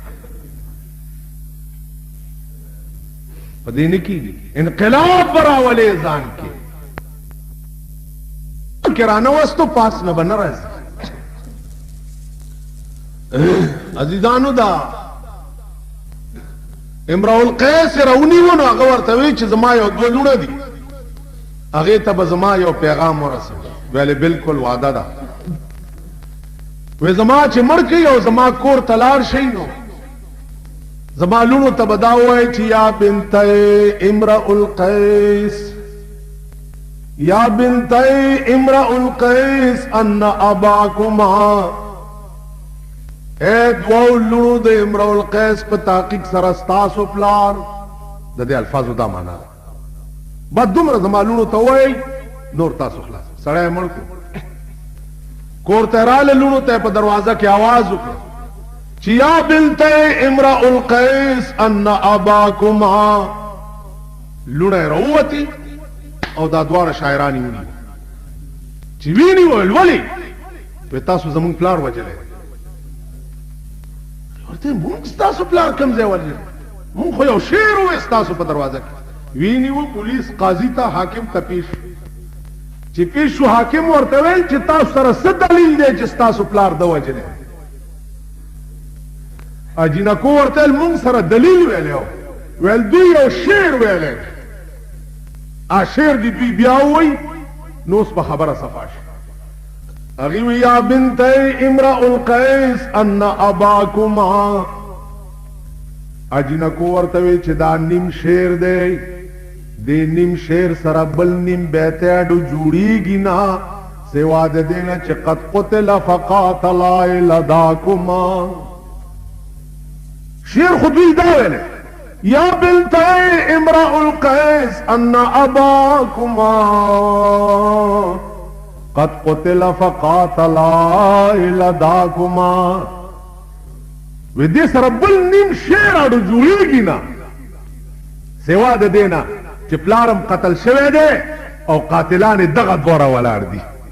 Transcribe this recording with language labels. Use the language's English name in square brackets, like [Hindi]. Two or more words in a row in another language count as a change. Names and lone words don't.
[Pashto] په دې نه کېږي انقلاب به راولې ځان کې که رانوستو پاس نه به نه راځي عزیزانو دا امرؤ القیس راونیو نو هغه ورته وی چې زما یو دوه لوڼه دي هغې ته به زما یو پیغام ورسوي ویلې بالکل وعده ده وی زما چې مړ کړي او زما کور ته لاړ شئ نو زما لوڼو ته به دا ووایي چې [Arabic] یا بنتی امرؤ القیس یا بنتی امرؤ القیس ان اباکما [Pashto] اے دوو لوڼو د امرؤ القیس په تحقیق سره ستاسو پلار د دې الفاظو دا معنا ده بس دومره زما لوڼو ته ووایئ نور تاسو خلاص سړی مړ کړو کور ته راله لوڼو ته په دروازه کې آواز وکړه چې [Arabic] یا بنتی امرؤ القیس ان اباکما [Pashto] لوڼه یې راووتې او دا دواړه شاعران یې ونیو چې ویني ویل ولې وی تاسو زمونږ پلار وجلی ورته مونږ ستاسو پلار کوم ځای وجلی مونږ خو یو شعر ووایه ستاسو په دروازه کې وینیو پولیس قاضي ته حاکم ته پیش چې پیش شو حاکم ورته ویل چې تاسو سره څه دلیل دی چې ستاسو پلار ده وجلی جینکو ورته ویل مونږ سره دلیل ویلی ویل دوی یو شعر ویلی شعر دی دوی بیا ووایي نو اوس به خبره صفا شي هغې وی [Arabic] یا بنتی امرؤ القیس ان اباکما [Pashto] جینکو ورته وی چې دا نیم شعر دی دې نیم شعر سره بل نیم بیتاډو جوړیږي نه سوا د دې نه چې [Arabic] قد قتل فقاتلا لداکما [Pashto] شعر خو دوی دا ویلی [Arabic] یا بنتی امرؤ القیس ان اباکما قد قتل فقاتلا لداکما [Pashto] وی دې سره بل نیم شعر اډو جوړیږي نه سوا د دې نه چې پلارم قتل شوی دی او قاتلان یې دغه دوره ولاړ دي